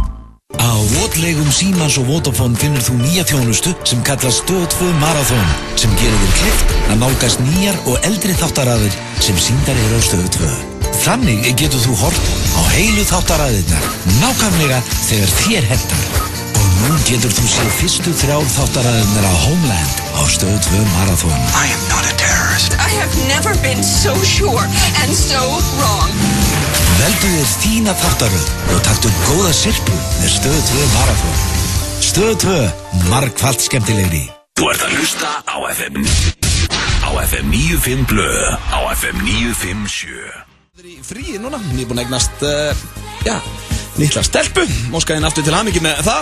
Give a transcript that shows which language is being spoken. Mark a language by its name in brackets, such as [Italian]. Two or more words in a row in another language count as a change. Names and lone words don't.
[Icelandic] Á Votlegum Símans og Vodafone finnur þú nýja þjónustu sem kallast Stöð 2 Marathon sem gerir þér kleift að nálgast nýjar og eldri þáttaraðir sem sýndar eru á Stöð 2. Þannig getur þú hort á heilu þáttaraðirnar nákvæmlega þegar þér hentar. Og nú getur þú séð fyrstu 3 þáttaraðirnar á Homeland á Stöð 2 Marathon. [English] I am not a terrorist. I have never been so sure and so wrong. [Icelandic] Veldu þér þína þáttaröð og taktu góða sirpu með Stöð 2 Marathon. Stöð 2, margfalt skemmtilegri. Þú ert að hlusta á FM 95 blöð, á FM 957. Í fríi núna, ég er búinn að eignast, litla stelpu, óskaði henni aftur til hamingju með það.